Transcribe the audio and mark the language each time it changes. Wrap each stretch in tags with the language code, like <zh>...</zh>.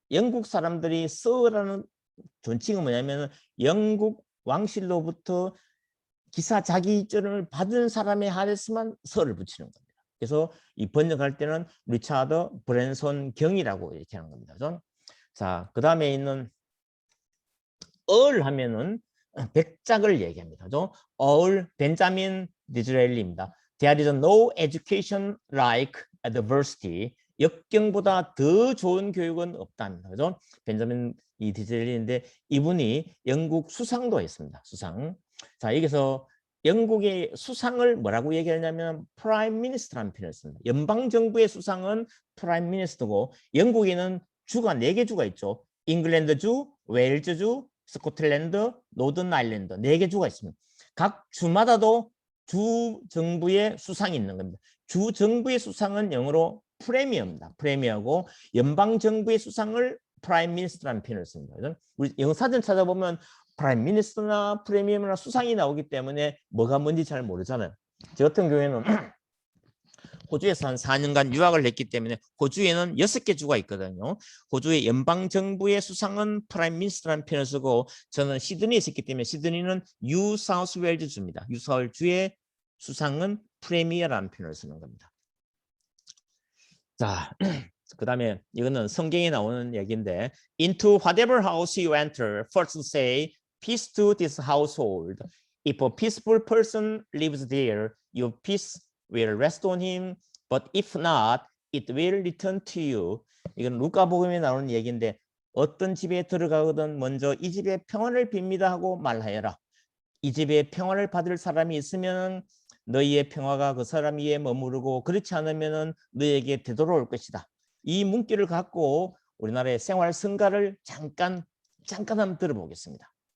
<ko>영국 사람들이 서라는 존칭은 뭐냐면 영국 왕실로부터 기사 자기전을 받은 사람의 하에서만 서를 붙이는 겁니다. 그래서 이 번역할 때는 리차드 브랜슨 경이라고 이렇게 하는 겁니다. 자, 그 다음에 있는 하면은 백작을 얘기합니다. 벤자민 디즈레일리입니다.</ko> <en>There is no education like adversity.</en> <ko>역경보다 더 좋은 교육은 없답니다. 그죠? 벤자민 디즈레일리인데 이분이 영국 수상도 했습니다. 수상. 자, 여기서 영국의 수상을 뭐라고 얘기하냐면 프라임 미니스터라는 표현을 씁니다. 연방 정부의 수상은 프라임 미니스터고 영국에는 주가 4개 주가 있죠. 잉글랜드주, 웨일즈주, 스코틀랜드, 노던 아일랜드 4개 주가 있습니다. 각 주마다도 주 정부의 수상이 있는 겁니다. 주 정부의 수상은 영어로 프레미어입니다. 프레미어고 연방 정부의 수상을 프라임 미니스터라는 표현을 씁니다. 우리 영어 사전 찾아보면 프라임 미니스터나 프레미어나 수상이 나오기 때문에 뭐가 뭔지 잘 모르잖아요. 저 같은 경우에는 호주에서 한 4년간 유학을 했기 때문에 호주에는 6개 주가 있거든요. 호주의 연방정부의 수상은 프라임 미니스터라는 표현을 쓰고 저는 시드니에 있었기 때문에 시드니는 뉴사우스웨일즈 주입니다. 뉴사우스웨일즈의 수상은 프레미어라는 표현을 쓰는 겁니다. 자, 그 다음에 이거는 성경에 나오는 얘기인데</ko> <en>Into whatever house you enter, first say peace to this household. If a peaceful person lives there, your peace will rest on him, but if not, it will return to you.</en> <ko>이건 루카복음에 나오는 얘기인데 어떤 집에 들어가거든 먼저 이 집에 평안을 빕니다 하고 말하여라. 이 집에 평안을 받을 사람이 있으면 너희의 평화가 그 사람 위에 머무르고 그렇지 않으면 너희에게 되돌아올 것이다. 이 문구를 갖고 우리나라의 생활 성가를 잠깐 한번 들어보겠습니다.</ko>